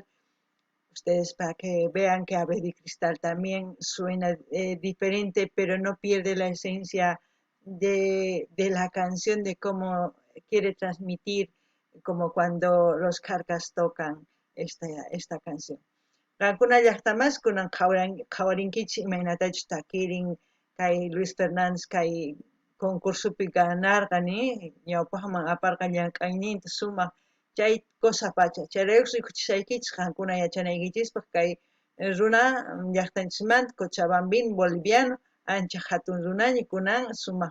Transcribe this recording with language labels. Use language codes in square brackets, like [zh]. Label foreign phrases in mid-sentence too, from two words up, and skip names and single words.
[es] Ustedes para que vean que Ave de Cristal también suena diferente, pero no pierde la esencia de la canción, de cómo quiere transmitir, como cuando los Carcas tocan esta canción. [qu] Rankuna llaqtamas kunan qhawarinkichis imaynatachus takirin kay Luis Fernández kay concursupi ganarqani ñawpaqman aparqa llank'ayninta sumaq chay cosa pacha chayraykus rikuchisaykichis qankuna yachanaykichispaq kay runa llaqtanchismanta [es] Cochabambino boliviano [qu] ancha hatun runaña kunan sumaq